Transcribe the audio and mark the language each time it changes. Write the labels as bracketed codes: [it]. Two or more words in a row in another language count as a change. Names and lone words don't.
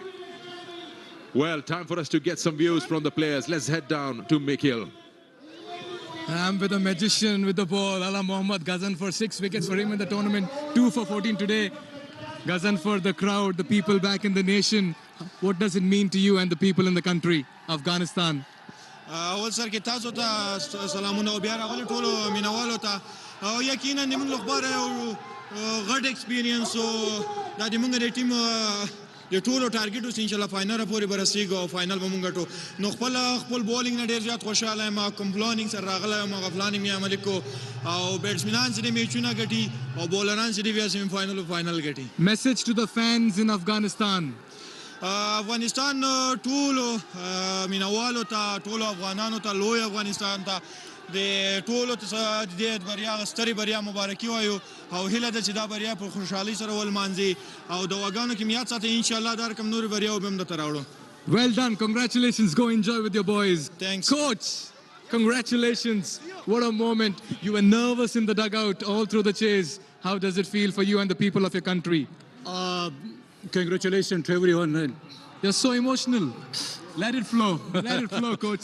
[en] Well, time for us to get some views from the players. Let's head down to Mikhil. I'm with a magician with the ball. Allah Mohammad Ghazanfar, 6 wickets for him in the tournament. 2 for 14 today. Ghazanfar, the crowd, the people back in the nation. What does it mean to you and the people in the country, Afghanistan? [ps] اول سر کې تاسو ته سلامونه او بیا راغلي ټولو مینوالو ته او یقینا د موږ لپاره یو غټ ایکسپیرینس او د موږ د ټیم د ټولو ټارګټ اوس [ar] ان شاء الله [ps] فاینل پورې برسېږو او فاینل به موږ ګټو نو خپل بولینګ نه ډېر زیات خوشاله یم کوم بلانینګ سره راغلی یم غفلانینګ یې عملي کو او بیټسمینان چې میچونه ګټي او بولران چې بیا [en] semi final [ps] او فاینل ګټي [en] Message to the fans in Afghanistan. [ps] افغانستان ټولو مینوالو ته ټولو افغانانو ته لوی افغانستان ته د ټولو ته د بریا سترې بریا مبارکي وایو او هیله ده چې دا بریا په خوشحالۍ سره ولمانځي او د دعاګانو کې مې یاد ساتئ انشاءالله دا رقم نورې بریاوې به هم درته راوړو. [en] Well done. Congratulations. Go enjoy with your boys. Thanks. Coach, congratulations. What a moment. You were nervous in the dugout all through the chase. How does it feel for you and the people of your country? Congratulations to everyone. You're so emotional. Let it flow. Let it flow, coach.